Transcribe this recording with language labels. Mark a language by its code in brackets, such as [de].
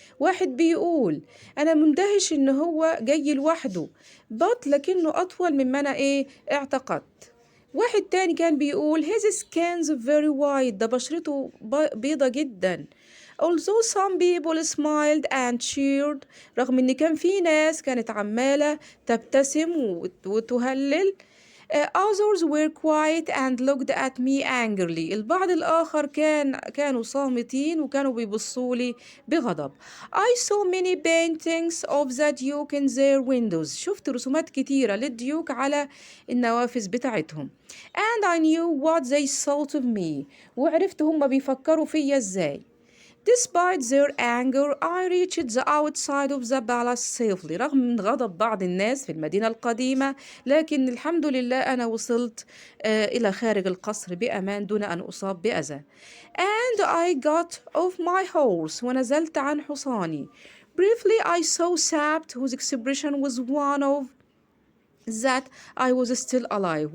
[ar] واحد بيقول أنا مندهش إن هو جاي لوحده but لكنه أطول مما أنا اعتقدت. واحد تاني كان بيقول [en] his skin's very white. [ar] ده بشرته بيضة جدا. [en] Although some people smiled and cheered. [ar] رغم إن كان في ناس كانت عمالة تبتسم وتهلل. [en] Others were quiet and looked at me angrily. [ar] البعض الآخر كانوا صامتين وكانوا بيبصوا لي بغضب. [en] I saw many paintings of the Duke in their windows. [ar] شفت رسومات كتيرة للديوك على النوافذ بتاعتهم. [en] And I knew what they thought of me. [ar] وعرفت هم بيفكروا فيا ازاي. [en] Despite their anger, I reached the outside of the palace safely. [ar] رغم من غضب بعض الناس في المدينة القديمة، لكن الحمد لله أنا وصلت إلى خارج القصر بأمان دون أن أصاب بأذى. [en] And I got off my horse. [ar] ونزلت عن حصاني. [en] Briefly I saw Sabt whose expression was one of that I was still alive.